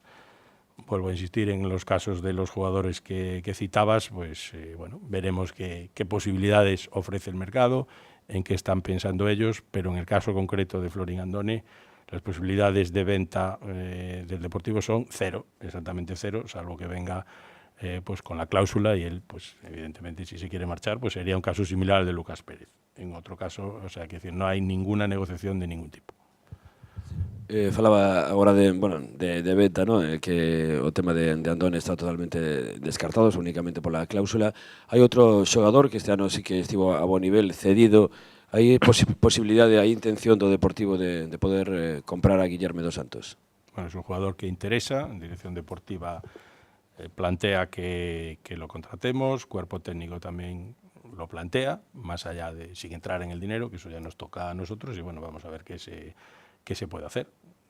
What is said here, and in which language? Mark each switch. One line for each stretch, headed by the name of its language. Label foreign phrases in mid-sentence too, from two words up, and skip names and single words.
Spanish: Vuelvo a insistir en los casos de los jugadores que citabas, pues bueno, veremos qué posibilidades ofrece el mercado, en qué están pensando ellos, pero en el caso concreto de Florin Andone, las posibilidades de venta del Deportivo son cero, exactamente cero, salvo que venga pues con la cláusula, y él, pues evidentemente, si se quiere marchar, pues sería un caso similar al de Lucas Pérez. En otro caso, o sea, que decir, no hay ninguna negociación de ningún tipo.
Galician: Falaba agora de venta, ¿no? Que o tema de Andone está totalmente descartado, únicamente pola cláusula. Hai outro xogador que este ano sí que estivo a bo nivel, cedido. Hai posibilidade, hai intención do Deportivo de poder comprar a Guillerme dos Santos?
Spanish: Bueno, es un jugador que interesa, en dirección deportiva plantea que lo contratemos, cuerpo técnico también lo plantea, más allá de sin entrar en el dinero, que eso ya nos toca a nosotros, y bueno, vamos a ver qué se puede hacer.